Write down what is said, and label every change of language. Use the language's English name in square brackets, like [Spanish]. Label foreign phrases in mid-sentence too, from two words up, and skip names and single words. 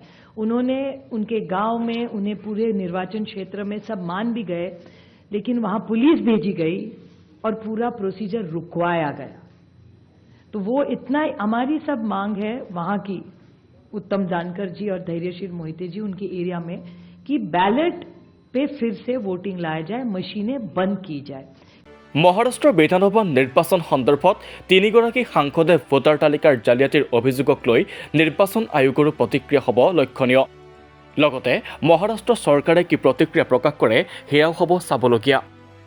[Hindi] उन्होंने उनके गांव में उन्हें पूरे निर्वाचन क्षेत्र में सब मान भी गए, लेकिन वहां पुलिस भेजी गई और पूरा प्रोसीजर रुकवाया गया। तो वो इतना हमारी सब मांग है वहां की, उत्तम जानकर जी और धैर्यशील मोहिते जी उनके एरिया में, कि बैलेट पे फिर से वोटिंग लाया जाए, मशीनें बंद की जाए। [Assamese] মহাৰাষ্ট্ৰৰ বিধানসভা নিৰ্বাচন সন্দৰ্ভত 3গৰাকী সাংসদে ভোটাৰ তালিকাৰ জালিয়াতিৰ অভিযোগক লৈ নিৰ্বাচন আয়োগৰো প্ৰতিক্ৰিয়া হ'ব লক্ষণীয়। লগতে মহাৰাষ্ট্ৰ চৰকাৰে কি প্ৰতিক্ৰিয়া প্ৰকাশ কৰে সেয়াও হ'ব চাবলগীয়া।